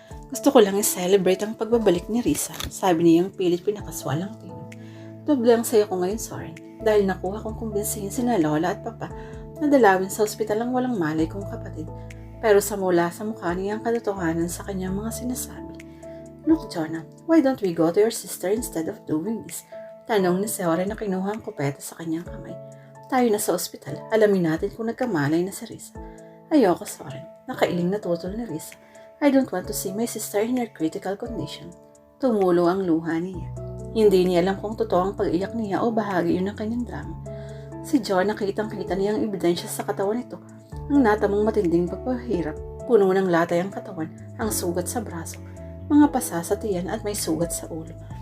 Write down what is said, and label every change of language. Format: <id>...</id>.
<tl>Gusto ko lang i-celebrate ang pagbabalik ni Risa, sabi niyang pilit pinakaswalang tingin. Doble ang saya ko ngayon, Soren, dahil nakuha kong kumbinsihin sina Lola at Papa na dalawin sa ospital ang walang malay kong kapatid. Pero sa mula sa mukha niya ang katotohanan sa kanyang mga sinasabi.</tl> <en>Look, Jonah, why don't we go to your sister instead of doing this?</en> <tl>Tanong ni Soren na kinuha ang kupeta sa kanyang kamay. Tayo na sa ospital, alamin natin kung nagkamalay na si Risa. Ayoko, Soren, nakailing na tutol ni Risa.</tl> <en>I don't want to see my sister in her critical condition.</en> <tl>Tumulo ang luha niya. Hindi niya alam kung totoo ang pag-iyak niya o bahagi yun ng kanyang drama. Si John nakitang-kita niyang ebidensya sa katawan nito. Ang natamong matinding pagpahirap, puno ng latay ang katawan, ang sugat sa braso, mga pasa sa tiyan at may sugat sa ulo.</tl>